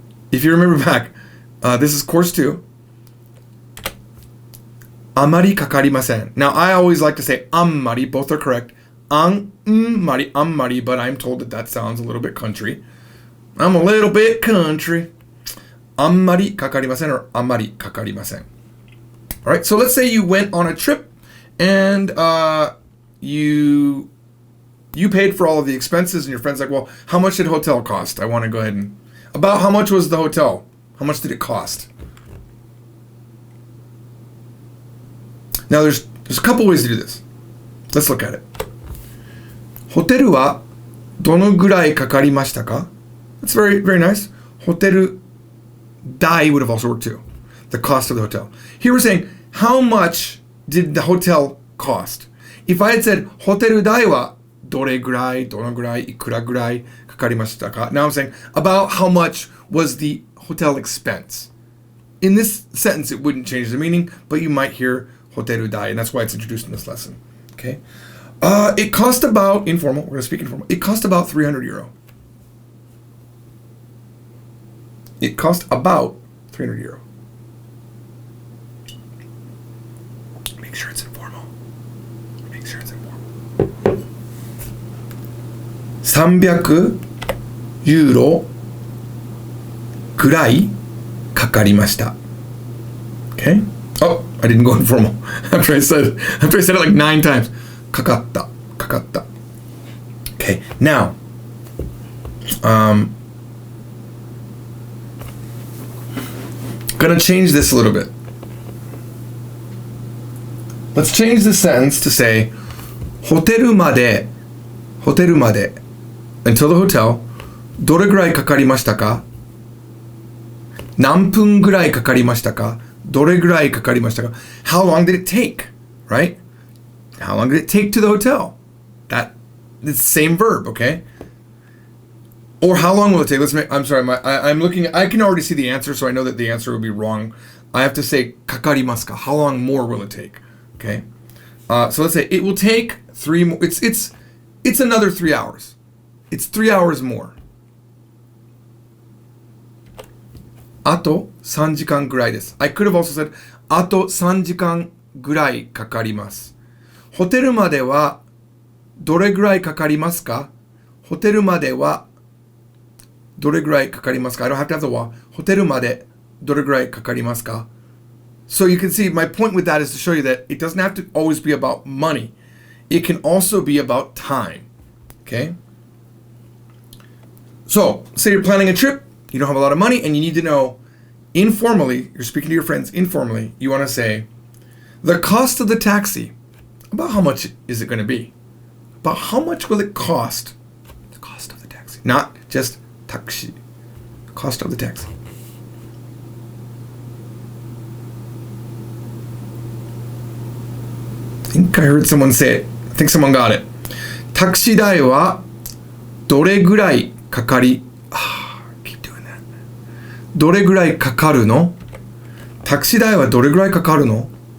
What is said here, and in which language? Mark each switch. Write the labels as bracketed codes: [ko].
[en] If you remember back, this is course 2. [ja] あまりかかりません. [en] Now, I always like to say あんまり, both are correct. あんまり, but I'm told that sounds a little bit country. I'm a little bit country. [ja] あんまりかかりません or あまりかかりません. [en] All right, so let's say you went on a trip and you paid for all of the expenses and your friend's like, well, how much did hotel cost? I want to go ahead and... About how much was the hotel? How much did it cost? Now, there's a couple ways to do this. Let's look at it. [ja] ホテルはどのぐらいかかりましたか? [en] That's very, very nice. ホテル代 would have also worked too. The cost of the hotel. Here we're saying, how much did the hotel cost? If I had said, [ja] ホテル代はどれぐらい、どのぐらい、いくらぐらいかかりましたか? [en] Now I'm saying, about how much was the hotel expense? In this sentence, it wouldn't change the meaning, but you might hear ホテル代, and that's why it's introduced in this lesson. Okay? It cost about, informal, we're going to speak informal, it cost about 300 euro. It cost about 300 euro. Make sure it's informal. Make sure it's informal. [ja] 300ユーロぐらいかかりました. [en] Okay? Oh, I didn't go informal. After I said it like 9 times. [ja] かかった. [en] Okay, now, gonna change this a little bit. Let's change the sentence to say ホテルまで [ja] ホテルまで [en] until the hotel [ja] どれぐらいかかりましたか何分ぐらいかかりましたかどれぐらいかかりましたか [en] How long did it take? Right? How long did it take to the hotel? It's the same verb, okay? Or how long will it take? I'm sorry, I'm looking, I can already see the answer, so I know that the answer will be wrong. I have to say, [ja] かかりますか? [en] How long more will it take? Okay? So let's say it will take 3 more, it's another 3 hours. It's 3 hours more. [ja] あと3時間ぐらいです. [en] I could have also said, [ja] あと3時間ぐらいかかります. ホテルまではどれぐらいかかりますか? ホテルまではどれぐらいかかりますか? [en] I don't have to have the は. [ja] ホテルまでどれぐらいかかりますか? [en] So you can see, my point with that is to show you that it doesn't have to always be about money. It can also be about time. Okay? So, say you're planning a trip, you don't have a lot of money, and you need to know, informally, you're speaking to your friends informally, you want to say, the cost of the taxi, about how much is it going to be? About how much will it cost? The cost of the taxi. Not just taxi. The cost of the taxi. I think I heard someone say it. I think someone got it. [ja] タクシー代はどれぐらいかかり [en] keep doing that. [ja] どれぐらいかかるの?タクシー代はどれぐらいかかるの?